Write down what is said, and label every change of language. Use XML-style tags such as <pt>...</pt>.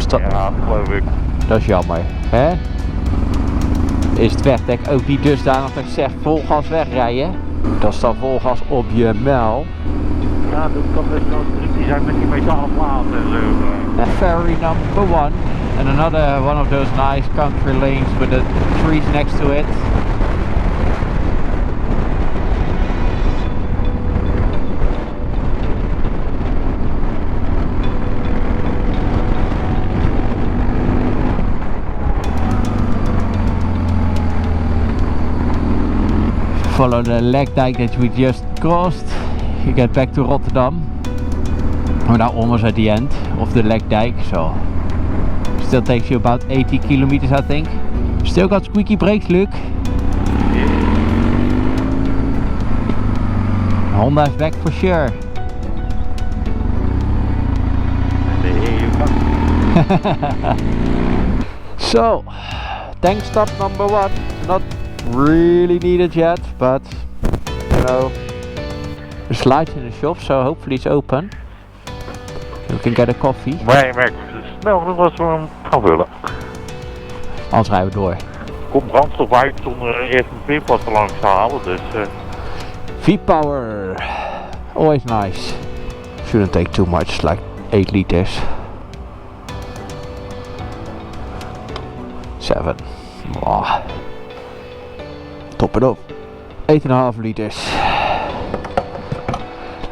<nl>Ja, geloof ik. Dat is jammer, hè? Is het wegdek ook niet dusdanig dat ik zeg vol gas wegrijden? Dat is dan vol gas op je mijl. Ja, dat kan best wel tricky zijn met die metalen platen en zo.</nl> <en>Ferry number 1 and another one of those nice country lanes with the trees next to it. Follow the leg dike that we just crossed. You get back to Rotterdam. We're now almost at the end of the leg dike, so still takes you about 80 kilometers, I think. Still got squeaky brakes, Luke. Honda's back for sure. There you go. So, Tankstop number 1. Not really needed yet, but you know, there's lights in the shop, so hopefully it's open. We can get a coffee.</en> <nl>Maar snel genoeg als we hem gaan vullen. Anders rijden we door. Komt brandstof uit zonder eerst een pinpas te langs te halen, dus...</nl> <en>V-power, always nice. Shouldn't take too much, like 8 liters. 7. Oh. Top it up. 8.5 liters.</en>